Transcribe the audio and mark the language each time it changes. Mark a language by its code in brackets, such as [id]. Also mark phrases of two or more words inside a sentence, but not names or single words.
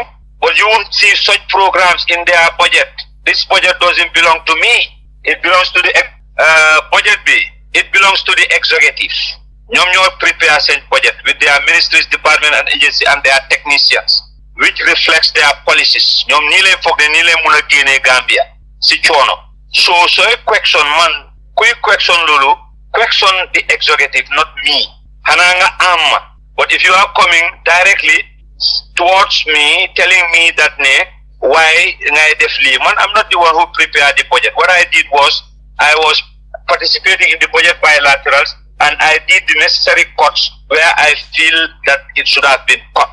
[en] But you won't see such programs in their budget. This budget doesn't belong to me. It belongs to the budget B. It belongs to the executive. Ñoo prepare such budget with their ministries, department and agency and their technicians, which reflects their policies. [wo] Ñoom nii lay foog ne nii lay mun a génnee Gambia si coono. [en] So question man, quick question lulu, question the executive, not me. [wo] Xanaa nga am. [en] But if you are coming directly towards me, telling me that why I'm not the one who prepared the budget. What I did was I was participating in the budget bilaterals and I did the necessary cuts where I feel that it should have been cut.